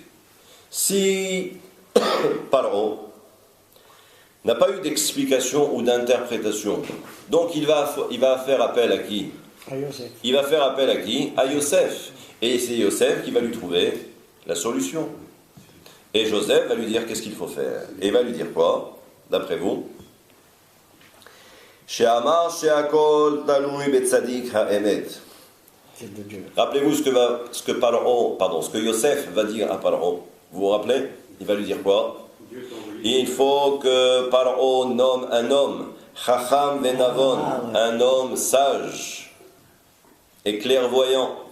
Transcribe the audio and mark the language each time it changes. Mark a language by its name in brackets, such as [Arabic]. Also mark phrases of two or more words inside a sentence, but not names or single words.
[French] Si Paro n'a pas eu d'explication ou d'interprétation, donc il va faire appel à qui? À Yosef. Il va faire appel à qui? À Yosef. Et c'est Yosef qui va lui trouver la solution. Et Joseph va lui dire qu'est-ce qu'il faut faire. Et il va lui dire quoi, d'après vous? [Hebrew] שאמר שהכול תלוי בצדיק האמת. [French] C'est de Dieu. Rappelez-vous ce que Yosef va dire à Paro. Vous vous rappelez? Il va lui dire quoi? Il faut que Paro nomme un homme, [Hebrew] חכם ונבון, [French] un homme sage et clairvoyant.